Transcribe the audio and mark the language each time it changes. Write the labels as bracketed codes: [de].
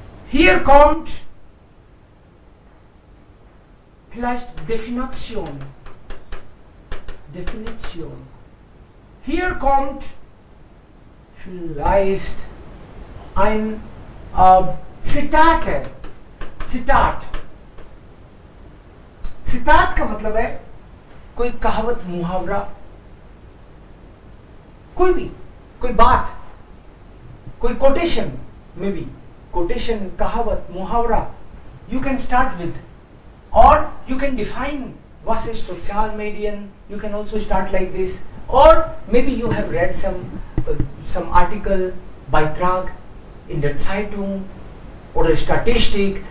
[de] Hier kommt vielleicht Definition. Definition. Hier kommt vielleicht ein Zitate. Zitat. [hi] Citat का मतलब है कोई कहावत मुहावरा, कोई भी, कोई बात, कोई quotation, maybe quotation, कहावत, मुहावरा. [en] You can start with, or you can define what is social medium. You can also start like this, or maybe you have read some article, [de] Beitrag in der Zeitung oder Statistik.